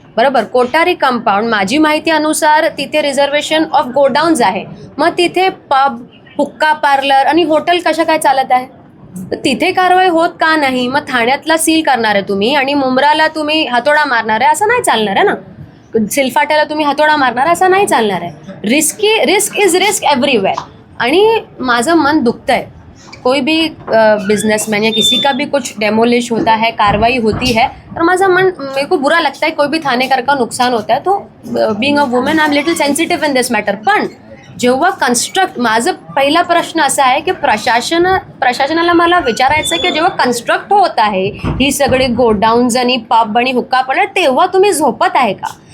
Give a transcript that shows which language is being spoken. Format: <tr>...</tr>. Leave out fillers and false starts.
<mr>बरोबर, कोठारी कंपाऊंड, माझी माहिती अनुसार तिथे रिझर्वेशन ऑफ गोडाऊन्स आहे, मग तिथे पब, हुक्का पार्लर आणि हॉटेल कशा काय चालत आहे? तिथे कारवाई होत का नाही? मग ठाण्यातला सील करणार आहे तुम्ही आणि मुंब्राला तुम्ही हातोडा मारणार आहे, असं नाही चालणार आहे ना. सिलफाट्याला तुम्ही हातोडा मारणार आहे, असं नाही चालणार आहे.</mr> <en>Risk is risk everywhere.</en> <mr>आणि माझं मन दुखतं</mr> <hi>है, कोई भी बिजनेसमैन या किसी का भी कुछ डेमोलिश होता है, कार्रवाई होती है, तो मेरे को बुरा लगता है. कोई भी थानेकर का नुकसान होता है तो</hi> <en>Being a woman I am little sensitive in this matter.</en> <mr>पण जेव्हा माझं पहिला प्रश्न असा आहे की प्रशासनाला मला विचारायचं आहे की जेव्हा कन्स्ट्रक्ट होत आहे ही सगळी गोडाऊन्स आणि पब आणि हुक्का पार्लर, तेव्हा तुम्ही झोपत आहे का?</mr>